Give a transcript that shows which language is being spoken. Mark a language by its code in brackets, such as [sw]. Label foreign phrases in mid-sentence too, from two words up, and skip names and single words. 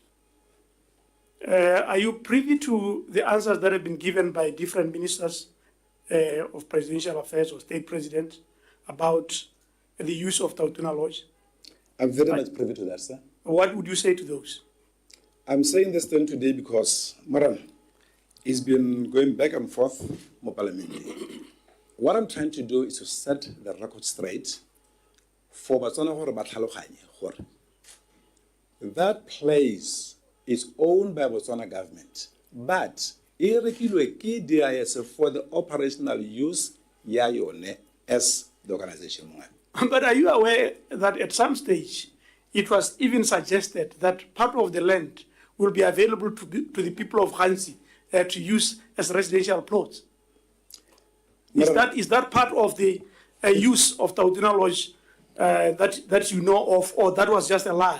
[en] Are you privy to the answers that have been given by different ministers of presidential affairs or state president about the use of Tuna Lodge? I'm very much privy to that, sir. What would you say to those? I'm saying this thing today because, Maran, it's been going back and forth more parliament. What I'm trying to do is to set the record straight for Botswana [tn] hore ba tlhaloganye hore [en] that place is owned by Botswana government, but [tn] e rekilwe ke DIS [en] for the operational use [tn] ya yone [en] as the organization. But are you aware that at some stage it was even suggested that part of the land will be available to the people of Hansi to use as residential plots? Is that part of the use of Tuna Lodge that you know of, or that was just a lie?